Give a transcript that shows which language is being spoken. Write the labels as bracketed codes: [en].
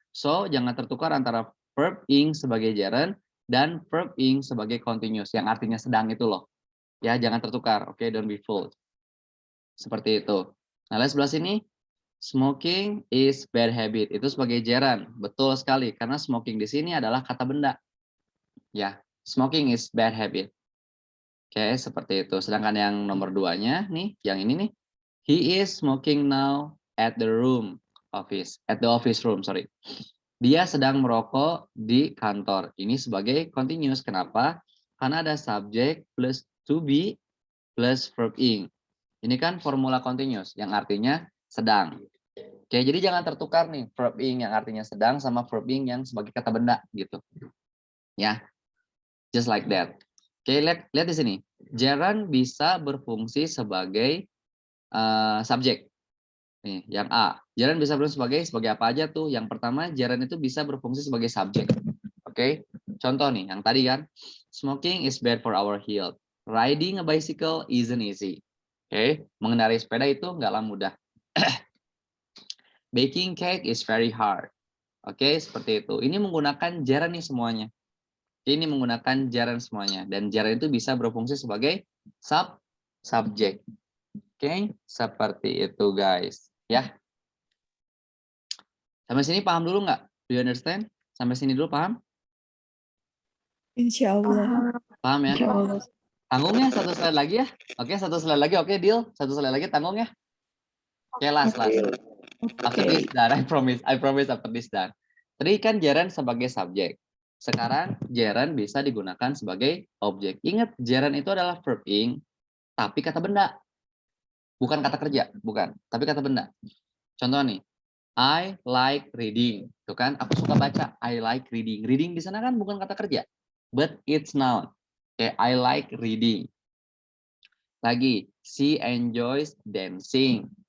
[id] So, jangan tertukar antara verb ing sebagai gerund dan verb ing sebagai continuous yang artinya sedang itu loh. Ya, jangan tertukar. Oke, [en] don't be fooled. [id] Seperti itu. Nah, lihat sebelah sini. [en] Smoking is bad habit. [id] Itu sebagai gerund. Betul sekali karena smoking di sini adalah kata benda. Ya, [en] smoking is bad habit. [id] Oke, seperti itu. Sedangkan yang nomor 2-nya nih, yang ini nih. [en] He is smoking now at the office room, sorry. [id] Dia sedang merokok di kantor. Ini sebagai continuous. Kenapa? Karena ada subject plus to be plus verb ing. Ini kan formula continuous yang artinya sedang. Oke, jadi jangan tertukar nih verb ing yang artinya sedang sama verb ing yang sebagai kata benda gitu. Ya. [en] Just like that. [id] Oke, lihat di sini. Gerund bisa berfungsi sebagai subjek. Nih, yang A. Gerund bisa berfungsi sebagai apa aja tuh? Yang pertama, gerund itu bisa berfungsi sebagai subjek. Oke. Contoh nih, yang tadi kan. [en] Smoking is bad for our health. Riding a bicycle isn't easy. [id] Oke, mengendarai sepeda itu nggaklah mudah. [en] Baking cake is very hard. [id] Oke, seperti itu. Ini menggunakan gerund nih semuanya. Ini menggunakan gerund semuanya dan gerund itu bisa berfungsi sebagai subjek. Oke, seperti itu guys. Ya. Sampai sini paham dulu nggak? [en] Do you understand? [id] Sampai sini dulu paham? Insya Allah. Paham ya? Insya Allah. Tanggung ya satu slide lagi ya. Oke, satu slide lagi. Oke, deal. Satu slide lagi tanggung ya. Oke, last. [en] After this done, I promise after this done. [id] Tadi kan gerund sebagai subjek. Sekarang gerund bisa digunakan sebagai objek. Ingat, gerund itu adalah verb ing, tapi kata benda. Bukan kata kerja, bukan. Tapi kata benda. Contoh nih, [en] I like reading. [id] Tuh kan, aku suka baca. [en] I like reading. [id] Reading di sana kan bukan kata kerja. [en] But it's noun. Kayak I like reading. Lagi, she enjoys dancing.